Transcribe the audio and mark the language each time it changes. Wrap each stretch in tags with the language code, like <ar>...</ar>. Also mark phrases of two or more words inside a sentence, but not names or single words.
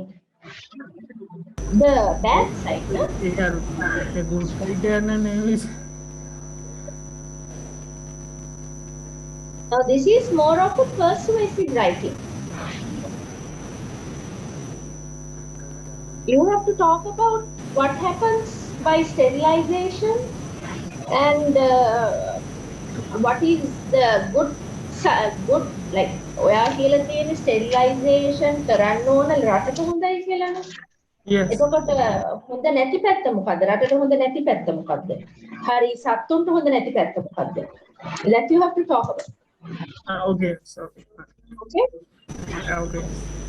<en>The bad side, no?</en> <si>ඒක අර ඒ</si> <en>good side</en> <si>යන නෙවෙයි.</si> <en>Now this is more of a persuasive writing. You have to talk about what happens by sterilization and what is the good like</en> <si>ඔයා කියලා තියෙන sterilization කරන්න ඕන රටට හොඳයි කියලානේ.</si> <en>Yes.</en> <si>එතකොට හොඳ නැති පැත්ත මොකද්ද? රටට හොඳ නැති පැත්ත මොකද්ද? හරි සත්තුන්ට හොඳ නැති පැත්ත මොකද්ද?</si> <en>That you have to talk about. Okay. So, Okay? okay.</en>